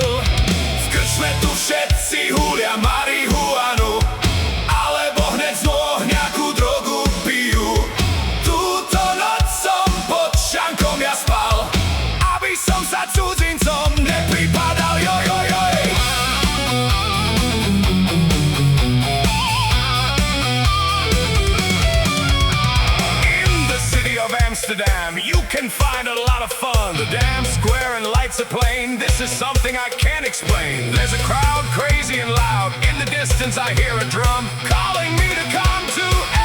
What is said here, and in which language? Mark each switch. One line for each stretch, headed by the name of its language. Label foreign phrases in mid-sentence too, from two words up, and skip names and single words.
Slovak: V krčme tu všetci húlia marihuanu, alebo hneď z nôh nejakú drogu pijú. Túto noc som pod šankom ja spal, aby som sa cudzincom nepripadal. Joj, joj, joj.
English: In the city of Amsterdam, you can find a lot of fun. The damn square and lights are plain. This is something I can't explain. There's a crowd crazy and loud. In the distance I hear a drum calling me to come to